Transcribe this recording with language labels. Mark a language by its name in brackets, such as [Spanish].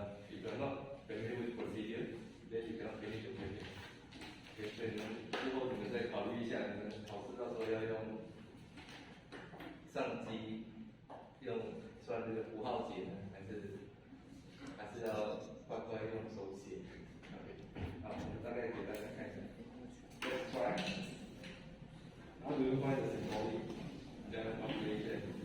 [English] If you are not familiar with procedure, then you cannot finish the project. [Chinese] 所以之后你们再考虑一下，你们考试到时候要用上机用算这个符号解呢，还是要乖乖用手写 ？OK， 好，我们大概给大家看一下。 [English] Let's try. How do you find the symbolic calculation?